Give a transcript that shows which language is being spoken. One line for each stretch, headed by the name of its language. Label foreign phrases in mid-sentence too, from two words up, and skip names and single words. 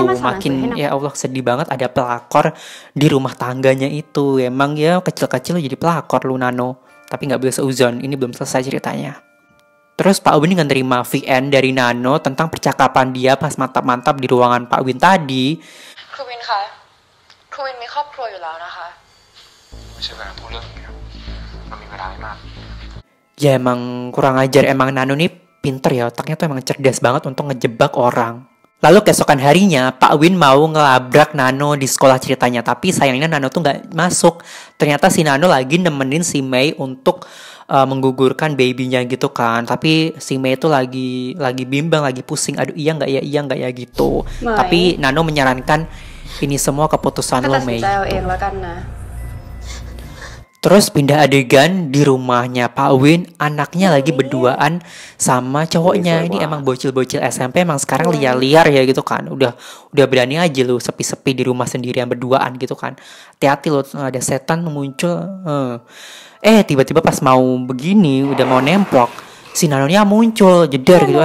Indonesian: Makin ya Allah sedih banget ada pelakor di rumah tangganya itu. Emang ya kecil-kecil jadi pelakor lu Nano. Tapi nggak boleh seuzon, ini belum selesai ceritanya. Terus Pak Win nggak nerima VN dari Nano tentang percakapan dia pas mantap-mantap di ruangan Pak Win tadi.
Thai: ครูวินคะครูวินมีครอบครัวอยู่แล้วนะคะ ไม่ใช่เวลาพูดเรื่องนี้ครับมันมีเวลาไม่มาก
Indonesian: Ya emang kurang ajar, emang Nano nih pinter ya, otaknya tuh emang cerdas banget untuk ngejebak orang. Lalu keesokan harinya, Pak Win mau ngelabrak Nano di sekolah ceritanya. Tapi sayangnya Nano tuh nggak masuk. Ternyata si Nano lagi nemenin si Mei untuk menggugurkan babynya gitu kan. Tapi si Mei tuh lagi bimbang, lagi pusing. Aduh iya nggak ya gitu. Mei. Tapi Nano menyarankan ini semua keputusan
Thai: ก็
Indonesian: lo
Thai: ตัดสิน
Indonesian: Mei.
Thai: ใจเอาเองแล้วกันนะ
Indonesian: Terus pindah adegan di rumahnya Pak Win, anaknya lagi berduaan sama cowoknya. Ini emang bocil-bocil SMP emang sekarang liar-liar ya gitu kan. Udah berani aja lu sepi-sepi di rumah sendirian berduaan gitu kan. Hati-hati lo, ada setan muncul. Tiba-tiba pas mau begini, udah mau nemplok, si Nanonya muncul, jeder gitu.